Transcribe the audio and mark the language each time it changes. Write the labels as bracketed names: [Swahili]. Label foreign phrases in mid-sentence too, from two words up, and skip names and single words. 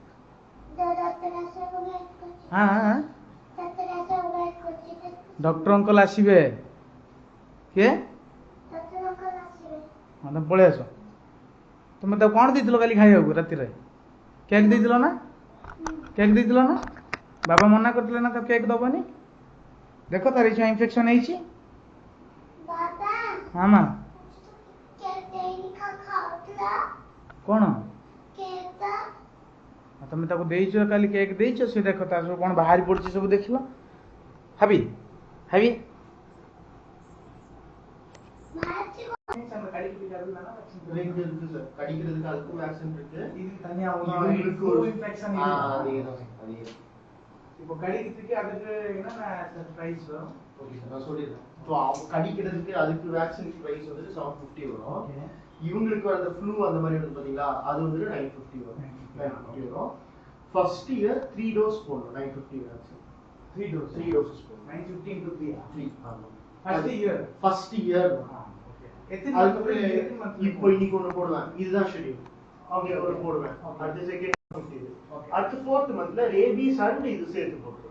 [Odia] ହଁ ହଁ [English] doctor uncle [Odia] ଆସିବେ କିଏ ହଁ ତମେ ପଳେଇ ଆସ ତମେ ତାକୁ କ'ଣ ଦେଇଥିଲ କାଲି ଖାଇବାକୁ ରାତିରେ କେକ୍ ଦେଇଥିଲ ନା କେକ୍ ଦେଇଥିଲ ନା ବାବା ମନା କରିଥିଲେ ନା ତାକୁ କେକ୍ ଦବନି ଦେଖ ତାର ଏଇ ଇନଫେକ୍ସନ୍ ହେଇଛି ହଁ ମା କ'ଣ ତମେ ତାକୁ ଦେଇଛ କାଲି କେକ୍ ଦେଇଛ ସେ ଦେଖ ତାର ସବୁ କ'ଣ ବାହାରି ପଡୁଛି ସବୁ ଦେଖିଲ ହାବି ହାବି [Tamil] கடிக்கிறதுக்கு அதுக்கும் வேக்சின் இருக்கு இது தனியா இன்ஃபெக்ஷன் இப்போ கடிக்கிறதுக்கு அதுக்கு என்ன பிரைஸ் வரும் [English] okay sir [Tamil] நான் சொல்லிடுறேன் ஸோ கடிக்கிறதுக்கு அதுக்கு [English] vaccine price [Tamil] வந்துட்டு 750 வரும் இவங்களுக்கு அந்த ஃப்ளூ அந்த மாதிரி வந்து பார்த்தீங்களா அது வந்துட்டு 950 வரும் 950 வரும் [English] first year [Tamil] 3 டோஸ் போடணும் 950 வேக்சின் 3 டோசஸ் போடணும் 950 into 3 ஆமாம் [English] first year [Tamil] இப்போ இன்னைக்கு ஒன்று போடுவேன் இதுதான் [English] schedule okay [Tamil] ஒரு போடுவேன் அடுத்த செகண்ட் அடுத்த 4th மந்த்ல [English] rabies and [Tamil] இது சேர்த்து போடுறோம்